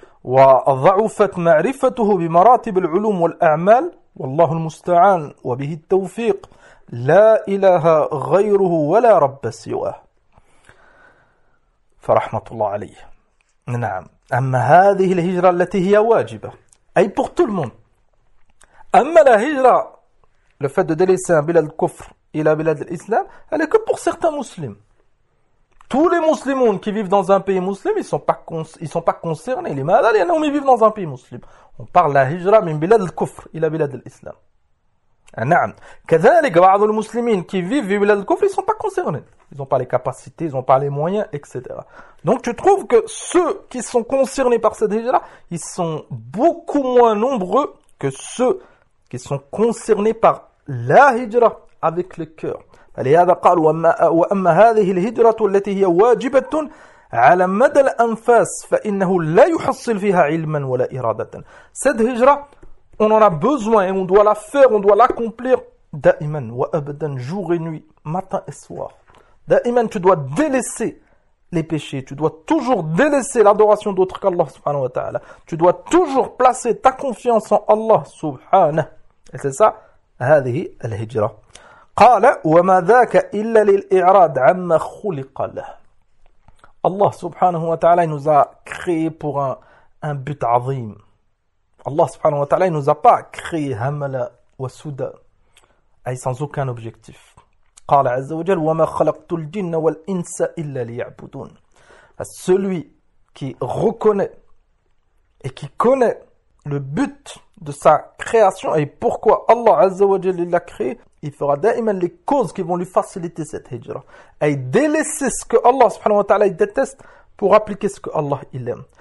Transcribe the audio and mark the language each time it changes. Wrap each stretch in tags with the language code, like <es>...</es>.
<ar>وضعفت معرفته بمراتب العلوم والأعمال والله المستعان وبه التوفيق لا إله غيره ولا رب سواه فرحمة الله عليه نعم أما هذه الهجرة التي هي واجبة أي</ar> <fr>pour tout le monde. أما la hijra, le fait de délaisser un bilad kufr et la bilad l'islam, elle est que pour certains musulmans. Tous les musulmans qui vivent dans un pays musulman, ils sont pas concernés. Les malades, il y en a qui vivent dans un pays musulman. On parle de la hijra</fr> <ar>min bilad al-kufr ila bilad al-islam.</ar> <fr>Na'am.</fr> <ar>كذلك بعض المسلمين</ar> <fr>qui vivent dans le kufr, ils sont pas concernés. Ils ont pas les capacités, ils ont pas les moyens, etc. Donc tu trouves que ceux qui sont concernés par cette hijra, ils sont beaucoup moins nombreux que ceux qui sont concernés par la hijra avec le cœur.</fr> <ar>لهذا قال وأما هذه الهجرة التي هي واجبة على مدى الأنفاس فإنه لا يحصل فيها علما ولا إرادة.</ar> <fr>Cette hijra, on en a besoin et on doit la faire, on doit l'accomplir</fr> <ar>دائما وأبدا</ar> <fr>jour et nuit, matin et soir. دائما, tu dois délaisser les péchés, tu dois toujours délaisser l'adoration d'autre qu'Allah subhanahu wa ta'ala. Tu dois toujours placer ta confiance en Allah subhanahu. Et c'est ça, هذه الهجرة.</fr> <ar>قال وما ذاك إلا للإعراض عما خلق له.</ar> <fr>الله سبحانه وتعالى nous a créé pour un but عظيم. الله سبحانه وتعالى nous a pas créé</fr> <ar>هملا وسودا أي</ar> <fr>sans aucun objectif.</fr> <ar>قال عز وجل وما خلقت الجن والإنس إلا ليعبدون.</ar> <fr>Celui qui reconnaît et qui connaît le but de sa création et pourquoi Allah عز وجل l'a créé, il fera daiman les causes qui vont lui faciliter cette hijra. Et délaisser ce que Allah subhanahu wa ta'ala déteste pour appliquer ce que Allah il aime.</fr>